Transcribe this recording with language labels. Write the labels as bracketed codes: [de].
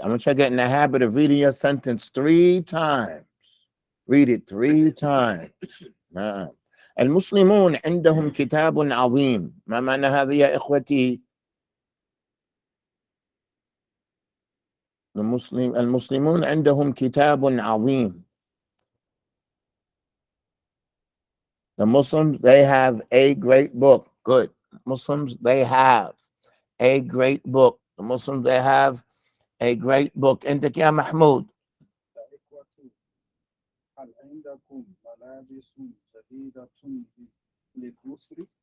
[en] I'm going to try to get in the habit of reading your sentence 3 times. Read it 3 times. [ar] المسلمون عندهم كتاب عظيم. ما معنى هذا يا إخوتي؟ المسلمون عندهم كتاب عظيم. [en] The Muslims, they have a great book. Good. Muslims, they have a great book. The Muslims, they have a great book. [ar] عندك يا محمود. هل عندكم ملابس جديدة للعسر؟